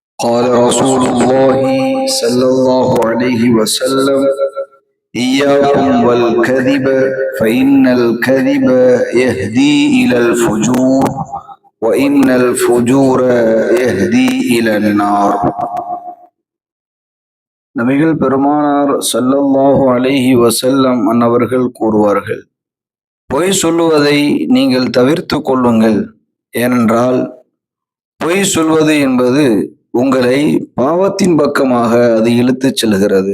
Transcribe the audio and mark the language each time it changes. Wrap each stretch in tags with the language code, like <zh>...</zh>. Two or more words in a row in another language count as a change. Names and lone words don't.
<ar>قال رسول الله صلى الله عليه وسلم إياكم والكذب فإن الكذب يهدي إلى الفجور وإن الفجور يهدي إلى النار.</ar> <ta>நபிகள் பெருமானார்</ta> <ar>صلى الله عليه وسلم</ar> <ta>அன்னவர்கள் கூறுவார்கள், பொய் சொல்லுவதை நீங்கள் தவிர்த்து கொள்ளுங்கள். ஏனென்றால் பொய் சொல்வது என்பது உங்களை பாவத்தின் பக்கமாக அது இழுத்துச் செல்கிறது.</ta>